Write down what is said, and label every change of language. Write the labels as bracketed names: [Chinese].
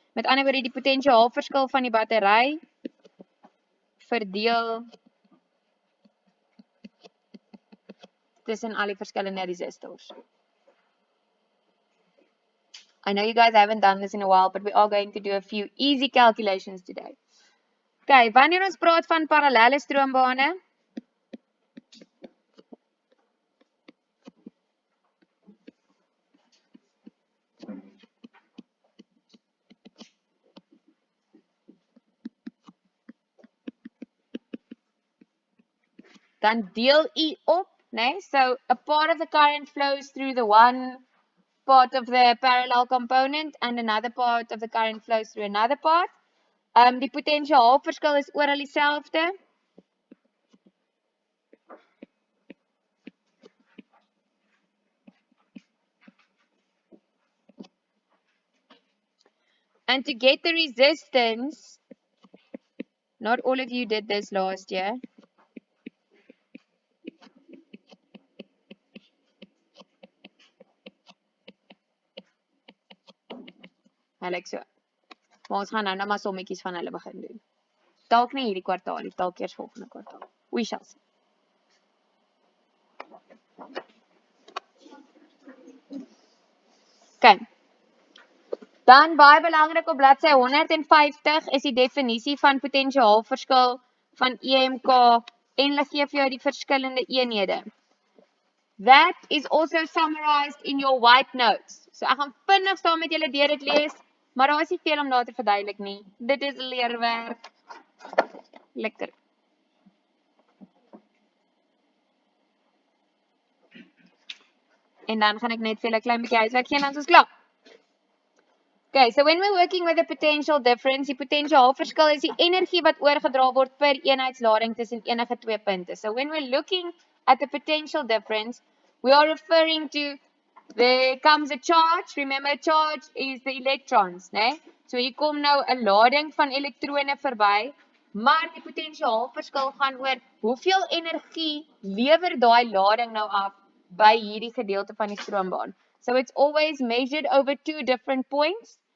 [Afrikaans] Met ander woorde, die potensiaalverskil van die battery verdeel tussen al die verskillende resistors. [English] I know you guys haven't done this in a while, but we are going to do a few easy calculations today. [Afrikaans] Okay, wanneer ons praat van parallelle stroombane, dan deel U op, né? [English] So a part of the current flows through the one part of the parallel component and another part of the current flows through another part. [Afrikaans] Die potensiaalverskil is oral dieselfde. [English] And to get the resistance, not all of you did this last year. Like so. [Afrikaans] Maar ons gaan nou maar sommetjies van hulle begin doen. Dalk nie hierdie kwartaal nie, dalk eers volgende kwartaal. [English] We shall see. [Afrikaans] Okay. Dan baie belangrik op bladsy 150 is die definisie van potensiaalverskil van EMK en hulle gee vir jou die verskillende eenhede. [English] That is also summarized in your white notes. [Afrikaans] So ek gaan vinnig saam met julle deur dit lees, maar daar is nie veel om daar te verduidelik nie. Dit is leerwerk. Lekker. En dan gaan ek net vir julle 'n klein bietjie huiswerk gee en dan is ons klaar. [English] Okay, so when we're working with a potential difference, [Afrikaans] die potensiaalverskil is die energie wat oorgedra word per eenheidslading tussen enige twee punte. [English] So when we're looking at the potential difference, we are referring to there comes a charge. Remember, charge is the electrons, né? [Afrikaans] So hier kom nou 'n lading van elektrone verby, maar die potensiaalverskil gaan oor hoeveel energie lewer daai lading nou af by hierdie gedeelte van die stroombaan. [English] So it's always measured over two different points.